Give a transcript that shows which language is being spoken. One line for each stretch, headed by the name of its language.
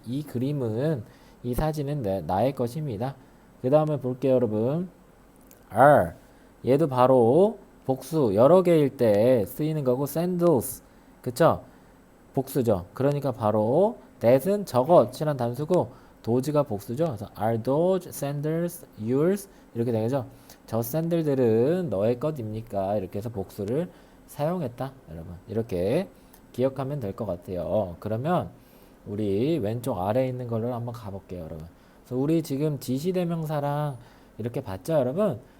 Korean: 이 그림은 이 사진은 나의 것입니다. 그 다음에 볼게요, 여러분. are 얘도 바로 복수 여러 개일 때 쓰이는 거고 sandals 그쵸? 복수죠. 그러니까 바로 that은 저것이란 단수고 does가 복수죠. 그래서
English: are those sandals yours?
Korean: 이렇게 되겠죠. 저 샌들들은 너의 것입니까? 이렇게 해서 복수를 사용했다. 여러분 이렇게 기억하면 될 것 같아요. 그러면 우리 왼쪽 아래에 있는 걸로 한번 가볼게요, 여러분. 그래서 우리 지금 지시대명사랑 이렇게 봤죠, 여러분?